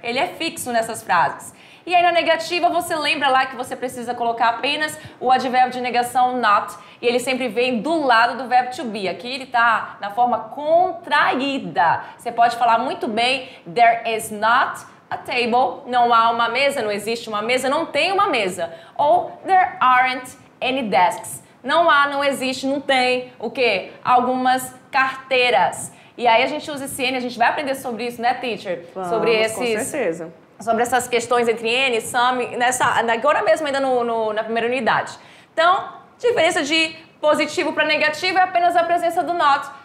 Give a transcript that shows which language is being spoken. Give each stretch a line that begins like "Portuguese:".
Portuguese: Ele é fixo nessas frases. E aí na negativa você lembra lá que você precisa colocar apenas o advérbio de negação not, e ele sempre vem do lado do verbo to be. Aqui ele tá na forma contraída. Você pode falar muito bem,
English: there is not a table,
Portuguese: não há uma mesa, não existe uma mesa, não tem uma mesa.
English: Ou there aren't any desks.
Portuguese: Não há, não existe, não tem o quê? Algumas carteiras. E aí a gente usa esse N, a gente vai aprender sobre isso, né, teacher? Vamos, sobre esses... com certeza. Sobre essas questões entre N, some, agora mesmo ainda na primeira unidade. Então, diferença de positivo para negativo é apenas a presença do not.